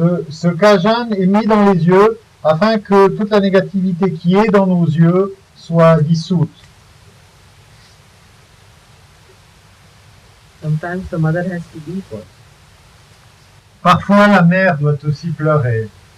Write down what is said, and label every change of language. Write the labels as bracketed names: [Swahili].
[French] Ce kajan est mis dans les yeux afin que toute la négativité qui est dans nos yeux soit dissoute. [English] Sometimes the mother has to weep also. [French] Parfois, la mère doit aussi pleurer.